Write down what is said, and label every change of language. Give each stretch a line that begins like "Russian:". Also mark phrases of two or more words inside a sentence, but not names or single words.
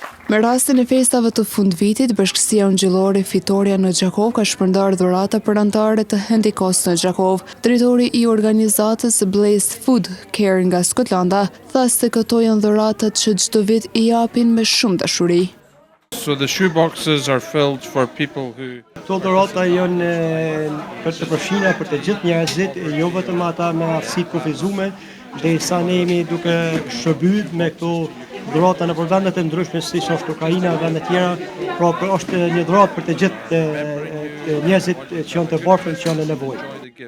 Albanian: Me rastin e festave të fundvitit, Bashkësia Ungjillore Fitoria në Gjakov ka shpërndar dhurata për anëtarët të Hendikos në Gjakov. Drejtori i organizatës Blessed Food Care nga Skotlanda tha se këto janë dhuratat që çdo vit i japin me shumë dashuri.
English: So the shoe boxes are filled for people who...
Albanian: Këto dhurata janë për të përfshira për të gjithë njerëzit, jo vetëm ata me aftësi të kufizuar, derisa ne jemi duke shërbyer me këto dhurata në vendet e ndryshme si është Ukraina dhe vende tjera, pra është një dhuratë për të gjithë njerëzit që janë të varfër që janë në nevojë.